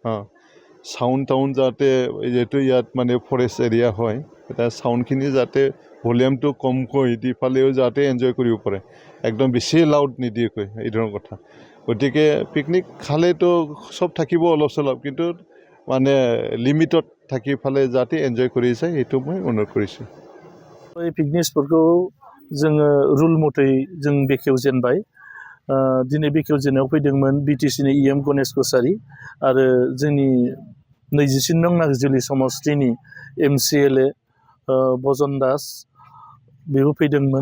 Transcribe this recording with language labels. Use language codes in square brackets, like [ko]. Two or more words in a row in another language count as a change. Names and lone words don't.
[as] চাউণ্ড যাতে যিহেতু ইয়াত মানে [en] forest area [as] হয়, এটা চাউণ্ডখিনি যাতে ভলিউমটো কমকৈ দি ফালেও যাতে এনজয় কৰিব পাৰে, একদম বেছি লাউড নিদিয়েকৈ, এই ধৰণৰ কথা। গতিকে পিকনিক খালেতো চব থাকিব অলপ চলপ, কিন্তু মানে লিমিটত থাকি ফালে যাতে এনজয় কৰি যায়, সেইটো মই অনুৰোধ কৰিছোঁ। [brx] এই পিকনিক स्पटखौ जोङो रुल मथै जों बेखेवजेनबाय। दिनै बेखेवजेननायाव फैदोंमोन बिटिसिनि इएम गणेश कसारी आरो जोंनि 29 नं नागजुलि समष्टिनि MCLA भजन दास बेबो फैदोंमोन।